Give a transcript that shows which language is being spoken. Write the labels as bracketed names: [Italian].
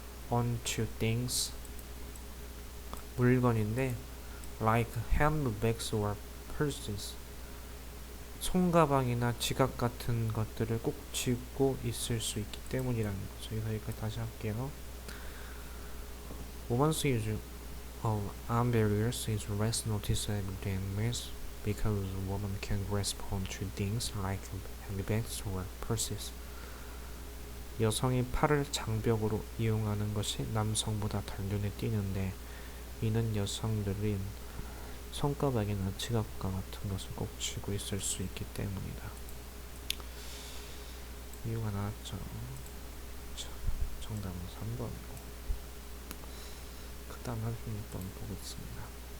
[English] onto things, [Korean] 물건인데 [English] like handbags or purses, [Korean] 손가방이나 지갑 같은 것들을 꼭 쥐고 있을 수 있기 때문이라는 거죠. 여기까지 다시 할게요. [English] Women's use of arm barriers is less noticeable than men's because women can grasp onto things like handbags or purses. [Korean] 여성이 팔을 장벽으로 이용하는 것이 남성보다 덜 눈에 띄는데 이는 여성들은 손가락이나 지갑과 같은 것을 꼭 쥐고 있을 수 있기 때문이다. 이유가 나왔죠. 정답은 3번이고 그 다음 한 16번 보겠습니다.